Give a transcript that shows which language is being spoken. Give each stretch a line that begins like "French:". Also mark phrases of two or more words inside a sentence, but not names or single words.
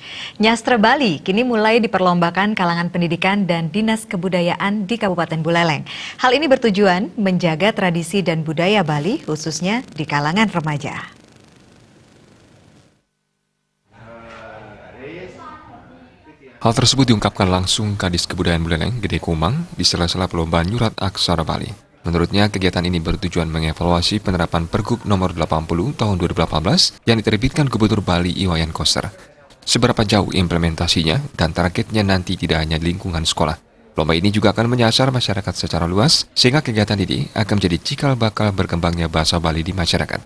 Indonesian: Nyastra Bali kini mulai diperlombakan kalangan pendidikan dan dinas kebudayaan di Kabupaten Buleleng. Hal ini bertujuan menjaga tradisi dan budaya Bali khususnya di kalangan remaja. Hal tersebut diungkapkan langsung Kadis Kebudayaan Buleleng, Gede Kumang, di sela-sela perlombaan Nyurat Aksara Bali. Menurutnya, kegiatan ini bertujuan mengevaluasi penerapan Pergub Nomor 80 Tahun 2018 yang diterbitkan Gubernur Bali Iwayan Koster. Seberapa jauh implementasinya dan targetnya nanti tidak hanya di lingkungan sekolah. Lomba ini juga akan menyasar masyarakat secara luas, sehingga kegiatan ini akan menjadi cikal bakal berkembangnya bahasa Bali di masyarakat.